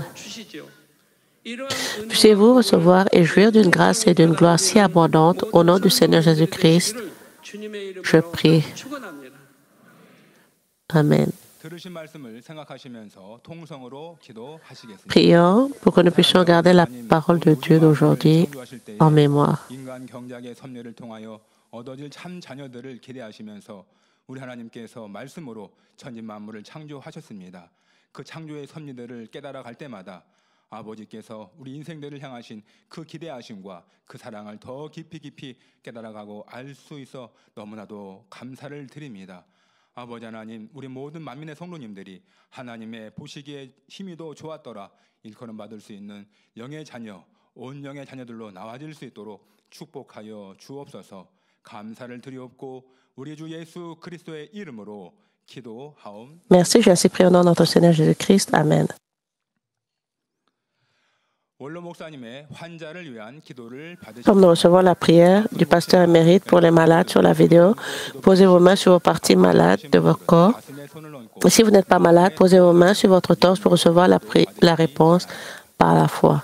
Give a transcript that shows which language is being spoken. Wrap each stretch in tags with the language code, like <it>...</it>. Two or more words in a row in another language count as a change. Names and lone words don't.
<fr>Puissiez-vous recevoir et jouir d'une grâce et d'une gloire si abondante au nom du Seigneur Jésus-Christ. Je prie. Amen. Prions pour que nous puissions garder la parole de Dieu d'aujourd'hui en mémoire.</fr> <ko>우리 하나님께서 말씀으로 천지 만물을 창조하셨습니다. 그 창조의 섭리들을 깨달아 갈 때마다 아버지께서 우리 인생들을 향하신 그 기대하심과 그 사랑을 더 깊이 깨달아가고 알 수 있어 너무나도 감사를 드립니다. 아버지 하나님, 우리 모든 만민의 성도님들이 하나님의 보시기에 힘이도 좋았더라 일컬음 받을 수 있는 영의 자녀, 온 영의 자녀들로 나와질 수 있도록 축복하여 주옵소서. 감사를 드리옵고 우리 주 예수 그리스도의 이름으로 기도하옵.</ko> <fr>Merci, j'ai ainsi prié au nom de notre Seigneur Jésus-Christ. Amen. Comme nous recevons la prière du pasteur émérite pour les malades sur la vidéo, posez vos mains sur vos parties malades de votre corps. Et si vous n'êtes pas malade, posez vos mains sur votre torse pour recevoir la réponse par la foi.</fr>